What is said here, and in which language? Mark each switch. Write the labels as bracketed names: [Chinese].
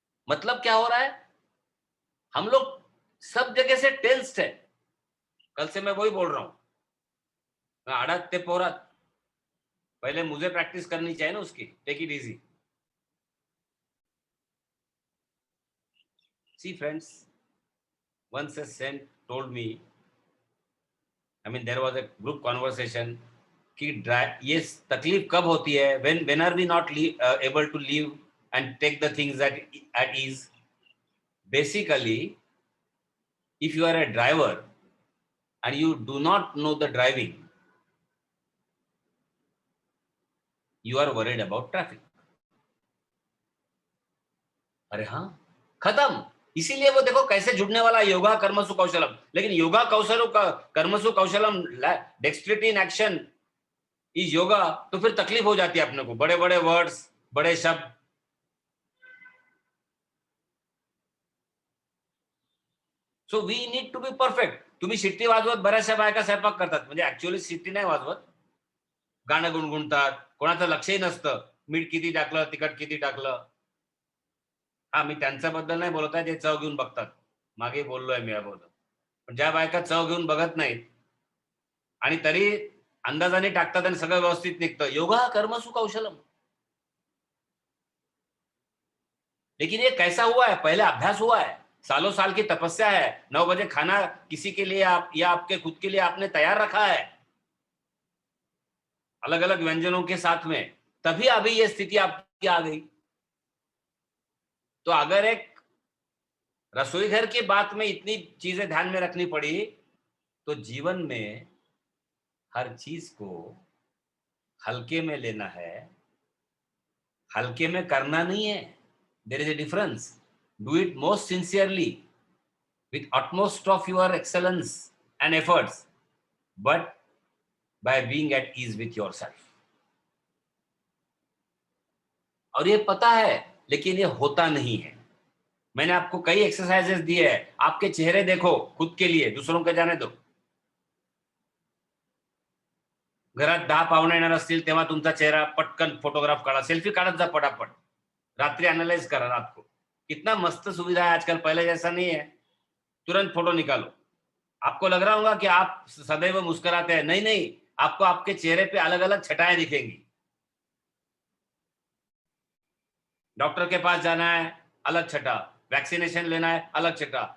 [Hindi] मतलब क्या हो रहा है, हम लोग सब जगह से टेंस्ड है। कल से मैं वही बोल रहा हूं, मैं आड़ते पोरा, पहले मुझे प्रैक्टिस करनी चाहिए ना उसकी। [English] Take it easy. See friends, once a saint told me, I mean there was a group conversation [Hindi] कि ये तकलीफ कब होती है, [English] when are we not able to live and take the things at ease. Basically, if you are a driver and you do not know the driving, you are worried about traffic. [Hindi] अरे हाँ खत्म। इसीलिए वो देखो कैसे जुड़ने वाला, योगा कर्मसु कौशलम। लेकिन योगा कर्मसु कौशलम, [English] dexterity in action is yoga, [Hindi] तो फिर तकलीफ हो जाती है अपने को, बड़े बड़े वर्ड्स, बड़े शब्द। [English] So we need to be perfect. [Marathi] तुम्ही शिट्टी वाजवत बऱ्याचशा बायका स्वयंपाक करतात, म्हणजे ऍक्च्युअली शिट्टी नाही वाजवत, गाणं गुणगुणतात, कोणाचं लक्षही नसतं मीठ किती टाकलं, तिखट किती टाकलं. हा मी त्यांच्याबद्दल नाही बोलत आहे, जे चव घेऊन बघतात. मागे बोललोय मी याबद्दल. पण ज्या बायका चव घेऊन बघत नाहीत आणि तरी अंदाजाने टाकतात आणि सगळं व्यवस्थित निघतं, योगा कर्मसु कौशलम. [Hindi] लेकिन ये कैसा हुआ है, पहले अभ्यास हुआ है, सालों साल की तपस्या है। 9 बजे खाना किसी के लिए आप या आपके खुद के लिए आपने तैयार रखा है, अलग अलग व्यंजनों के साथ में, तभी अभी ये स्थिति आपकी आ गई। तो अगर एक रसोई घर की बात में इतनी चीजें ध्यान में रखनी पड़ी, तो जीवन में हर चीज को हल्के में लेना है, हल्के में करना नहीं है। [English] There is a difference. Do it most sincerely with utmost of your excellence and efforts, but by being at ease with yourself. [Hindi] और ये पता है, लेकिन ये होता नहीं है। मैंने आपको कई एक्सरसाइजेस दिए हैं, आपके चेहरे देखो खुद के लिए, दूसरों के जाने दो। [Marathi] घरात 10 पाहुणे येणार असतील तेव्हा तुमचा चेहरा पटकन फोटोग्राफ काढा, सेल्फी काढत जा पटापट, रात्रि एनालाइज करा [Hindi] रात को। कितना मस्त सुविधा है आजकल, पहले जैसा नहीं है। तुरंत फोटो निकालो। आपको लग रहा होगा कि आप सदैव मुस्कुराते हैं, नहीं नहीं, आपको आपके चेहरे पे अलग अलग छटाएं दिखेंगी। डॉक्टर के पास जाना है, अलग छटा। वैक्सीनेशन लेना है, अलग छटा।